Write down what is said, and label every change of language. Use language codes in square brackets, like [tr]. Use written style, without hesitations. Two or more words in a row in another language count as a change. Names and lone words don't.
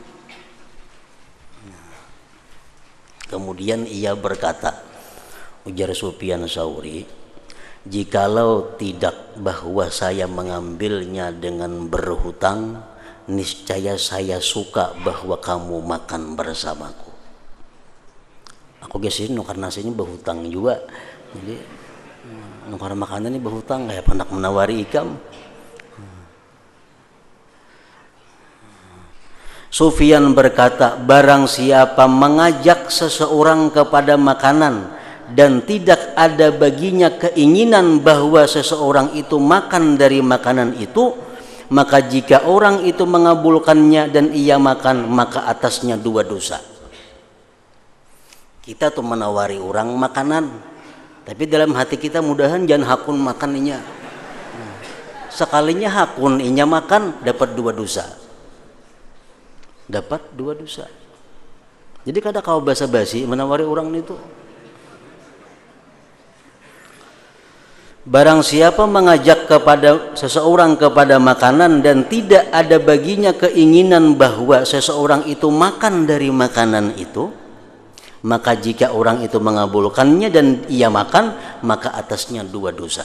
[id] Kemudian ia berkata, ujar Sufyan Tsauri, jikalau tidak bahwa saya mengambilnya dengan berhutang, niscaya saya suka bahwa kamu makan bersamaku. [bjn] Aku gesin nukar nasinya berhutang juga, jadi nukar makanan ini berhutang kayak pendak menawari ikam. [id] Sufyan berkata, barang siapa mengajak seseorang kepada makanan dan tidak ada baginya keinginan bahwa seseorang itu makan dari makanan itu, maka jika orang itu mengabulkannya dan ia makan, maka atasnya dua dosa. [bjn] Kita tuh menawari orang makanan, tapi dalam hati kita mudahan jangan hakun makan inya. Sekalinya hakun inya makan, dapat dua dosa. Dapat dua dosa. Jadi kada kau basa-basi menawari orang itu. [id] Barang siapa mengajak kepada seseorang kepada makanan dan tidak ada baginya keinginan bahwa seseorang itu makan dari makanan itu, maka jika orang itu mengabulkannya dan ia makan, maka atasnya dua dosa.